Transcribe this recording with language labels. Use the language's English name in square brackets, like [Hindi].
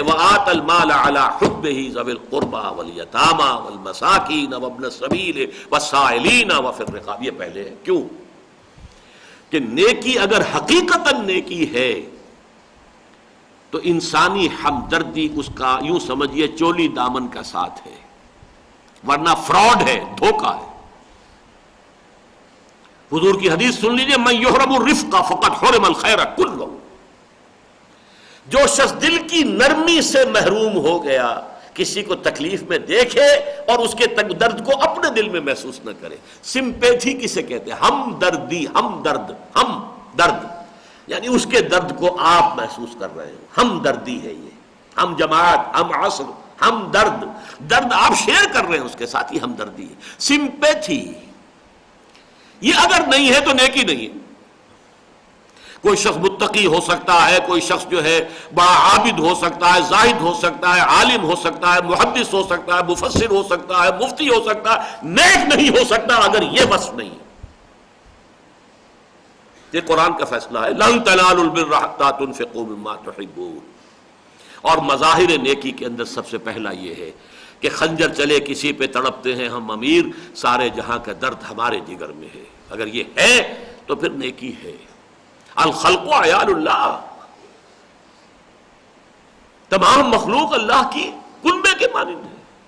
[Arabic] وَآتَ الْمَالَ عَلَى حُبِّهِ ذَوِي الْقُرْبَى وَالْيَتَامَى وَالْمَسَاكِينَ وَابْنَ السَّبِيلِ وَالسَّائِلِينَ وَفِي الرِّقَابِ. [Urdu] یہ پہلے ہے. کیوں کہ نیکی اگر حقیقتاً نیکی ہے تو انسانی ہمدردی اس کا یوں سمجھیے چولی دامن کا ساتھ ہے، ورنہ فراڈ ہے، دھوکہ ہے. حضور کی حدیث سن لیجئے، [Arabic] من یحرم الرفق فقد حرم الخیر کلہ. [Urdu] جو شخص دل کی نرمی سے محروم ہو گیا، کسی کو تکلیف میں دیکھے اور اس کے درد کو اپنے دل میں محسوس نہ کرے. سمپیتھی کسے کہتے ہیں؟ ہم دردی، ہم درد یعنی اس کے درد کو آپ محسوس کر رہے ہیں. ہم دردی ہے یہ، ہم جماعت، ہم عصر، ہم درد آپ شیئر کر رہے ہیں اس کے ساتھ، یہ ہم دردی ہے. سمپیتھی یہ اگر نہیں ہے تو نیکی نہیں ہے. کوئی شخص متقی ہو سکتا ہے، کوئی شخص جو ہے بڑا عابد ہو سکتا ہے، زاہد ہو سکتا ہے، عالم ہو سکتا ہے، محدث ہو سکتا ہے، مفسر ہو سکتا ہے، مفتی ہو سکتا ہے، نیک نہیں ہو سکتا اگر یہ وصف نہیں ہے. یہ قرآن کا فیصلہ ہے. [Arabic] لن تنالوا البر حتى تنفقوا مما تحبون. [Urdu] اور مظاہر نیکی کے اندر سب سے پہلا یہ ہے کہ خنجر چلے کسی پہ تڑپتے ہیں ہم امیر، سارے جہاں کا درد ہمارے جگر میں ہے. اگر یہ ہے تو پھر نیکی ہے. [Arabic] الخلق عیال اللہ، [Urdu] تمام مخلوق اللہ کی کنبے کے مانند ہے.